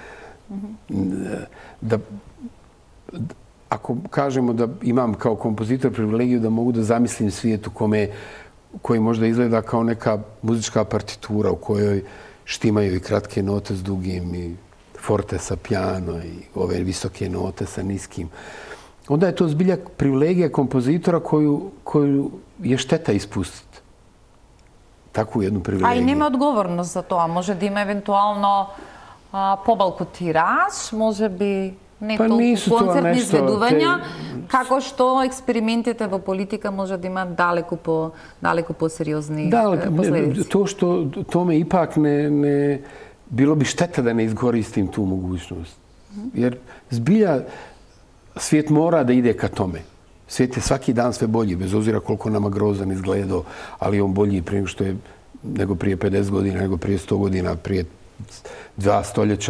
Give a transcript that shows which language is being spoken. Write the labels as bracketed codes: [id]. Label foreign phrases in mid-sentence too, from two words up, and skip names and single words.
[sr] Ako kažemo da imam kao kompozitor privilegiju da mogu da zamislim svijet koji možda izgleda kao neka muzička partitura u kojoj štimaju i kratke note s dugim i forte sa piano i ove visoke note sa niskim. Onda je to zbilja privilegija kompozitora koju je šteta ispustiti. Takvu jednu privilegiju. [mk] А и нема одговорност за тоа. Може да има евентуално побалку тираж, може би не толку концертни изведувања, како што експериментите во политика може да имаат далеку посериозни последици. [sr] To me ipak ne bilo bi šteta da ne iskoristim tu mogućnost. Jer zbilja svijet mora da ide ka tome. Svijet je svaki dan sve bolji, bez obzira koliko nama grozan izgledao, ali on bolji nego prije 50 godina, nego prije 100 godina, prije 2 stoljeća.